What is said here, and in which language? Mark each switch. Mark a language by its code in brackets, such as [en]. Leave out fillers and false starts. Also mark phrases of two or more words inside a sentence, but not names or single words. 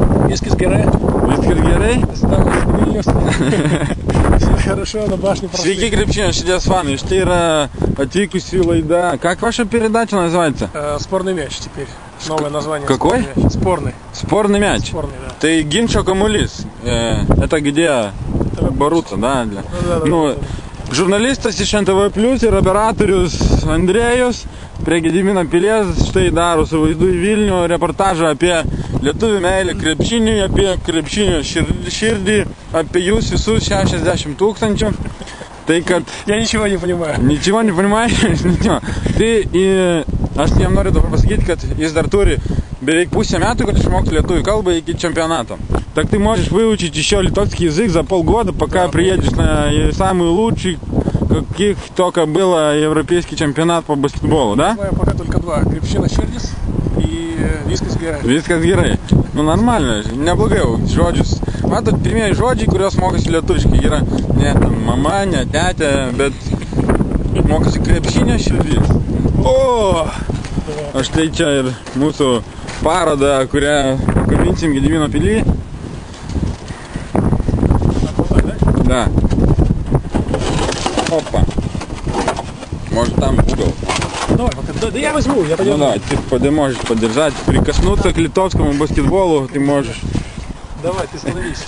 [lt] Viskas gerai. Viskas gerai? [ru] Хорошо, на башне прошли. [lt] Sveiki, krepšinio širdies fanai. Štai yra atvykusi laida. [ru] Как ваша передача называется? Спорный мяч теперь. Новое название. Какой? Спорный. Спорный мяч. Спорный, да. [lt] Tai ginčio kamuolys. [ru] Это где борются, да? Ну, [lt] žurnalistas iš NTV Plus ir operatorius Andrėjus prie Gedimino pilies štai daro su vaizdu į Vilnių reportažą apie lietuvių meilę krepšinį, apie krepšinio širdį, apie jūs visus 60 000. Tai kad... [ru] Я ничего не понимаю. Ничего не понимаешь? Ничего. [lt] Tai aš jam noriu dabar pasakyti, kad jis dar turi beveik pusę metų, kad išmokti lietuvių kalbą iki чемпионата. [ru] Так ты можешь выучить еще литовский язык за полгода, пока приедешь на самый лучший, каких только было европейский чемпионат по баскетболу, да? Знаю пока только два. [lt] Крepšinio širdis и Viskas gerai. Viskas gerai. Nu normalno, neblogai žodžius. Matot, pirmieji žodžiai, kuriuos mokosi lietuviškai, yra ne mama, ne tetė, bet mokosi krepšinio širdis. O! Aš tai čia ir mūsų parodą, kurią pakabinsim Gedimino pily. [ru] Да. Опа. Может там в угол. Давай, пока. Да я возьму, я подержу. Ну да, ты можешь подержать, прикоснуться к литовскому баскетболу, ты можешь. Давай, ты становись.